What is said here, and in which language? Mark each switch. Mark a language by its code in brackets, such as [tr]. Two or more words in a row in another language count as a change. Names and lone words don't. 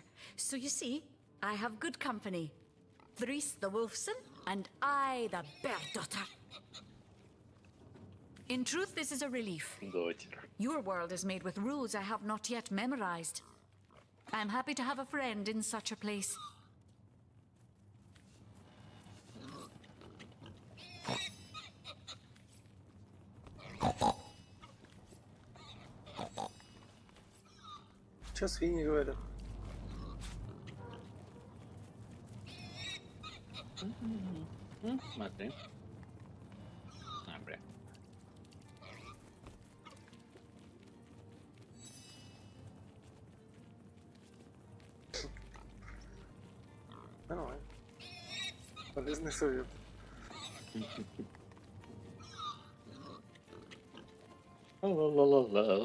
[en] So you see, I have good company. Threes the wolfson, and I the bear daughter. In truth, this is a relief. [ru] Дочер. [en] Your world is made with rules I have not yet memorized. I am happy to have a friend in such a place. [ru] Что свиньи говорят? Смотри. А, бля. Нормально. Полезный совет. Ла-ла-ла-ла-ла.